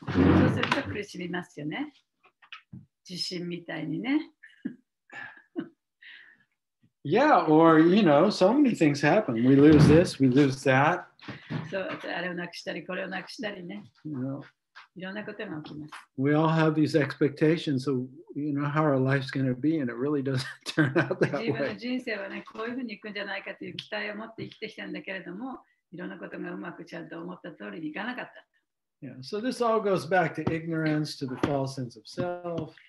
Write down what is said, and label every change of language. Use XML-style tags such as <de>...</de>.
<ja>そうすると苦しみますよね。地震みたいにね。</ja> <en>Yeah, or, so many things happen. We lose this, we lose that.</en> <ja>そう、あれをなくしたり、これをなくしたりね。いろんなことが起きます。</ja> <en>We all have these expectations of, how our life's going to be, and it really doesn't turn out that</en> <ja>自分の</ja> <en>way.</en> <ja>人生はね、こういうふうにいくんじゃないかという期待を持って生きてきたんだけれども、いろんなことがうまくちゃんと思った通りにいかなかった。</ja> <en>Yeah, so this all goes back to ignorance, to the false sense of self.</en>